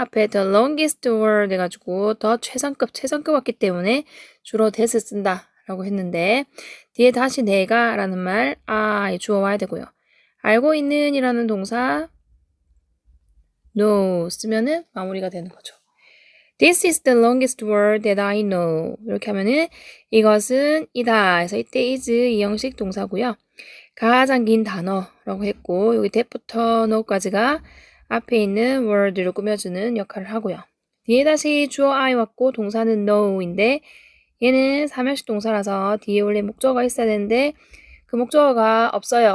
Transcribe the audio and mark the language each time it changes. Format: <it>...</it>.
<ko>앞에</ko> <en>the longest word</en> <ko>해가지고 더 최상급 왔기 때문에 주로 that을 쓴다 라고 했는데 뒤에 다시 내가 라는 말 I 주어 와야 되고요. 알고 있는 이라는 동사 know 쓰면은 마무리가 되는 거죠.</ko> <en>This is the longest word that I know.</en> <ko>이렇게 하면은 이것은 이다 해서 이때 is 이 형식 동사고요. 가장 긴 단어라고 했고 여기 that부터 know까지가 앞에 있는 word를 꾸며주는 역할을 하고요. 뒤에 다시 주어 I 왔고 동사는 know인데 얘는 삼형식 동사라서 뒤에 원래 목적어가 있어야 되는데 그 목적어가 없어요.</ko>